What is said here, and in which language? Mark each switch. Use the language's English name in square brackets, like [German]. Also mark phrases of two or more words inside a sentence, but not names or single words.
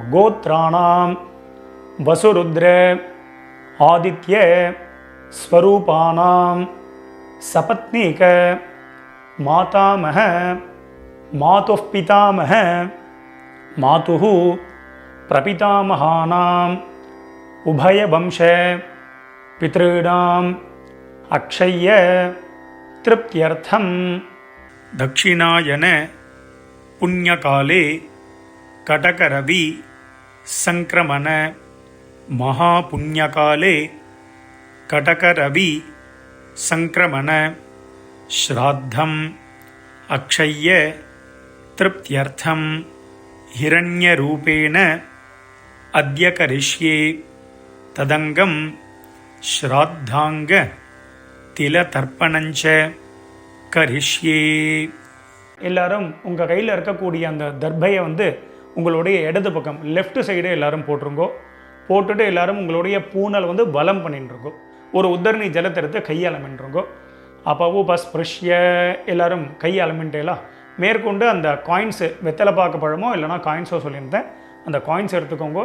[Sanskrit] गोत्राणां वसुरुद्र आदित्य स्वरूपाणां सपत्नीक मातामह मातुः पितामह मातुः प्रपितामहानां उभयवंश पितॄणां अक्षय्य तृप्त्यर्थं दक्षिणायन पुण्यकाले कटकरवि संक्रमण महापुण्यकाले कटकरवि संक्रमण श्राद्धम अक्षय्य तृप्त्यर्थम हिरण्यरूपेण अद्य करिष्ये तदंगम श्राद्धांग तिलतर्पणञ्च करिष्ये. [Tamil] எல்லாரும் உங்கள் கையில் இருக்கக்கூடிய அந்த தர்பையை வந்து உங்களுடைய இடது பக்கம் [English] left side [Tamil] எல்லாரும் போட்டுருங்கோ. போட்டுட்டு எல்லாரும் உங்களுடைய பூனல் வந்து பலம் பண்ணிட்டுருங்கோ. ஒரு உத்தரணி ஜலத்தை எடுத்து கையாளமின்றுங்கோ. அப்போ உபஸ்பிருஷ்ய எல்லாரும் கையாளமின்ட்டேலாம் மேற்கொண்டு அந்த காயின்ஸு வெத்தலை பார்க்க பழமோ இல்லைனா காயின்ஸோ சொல்லியிருந்தேன், அந்த காயின்ஸ் எடுத்துக்கோங்க.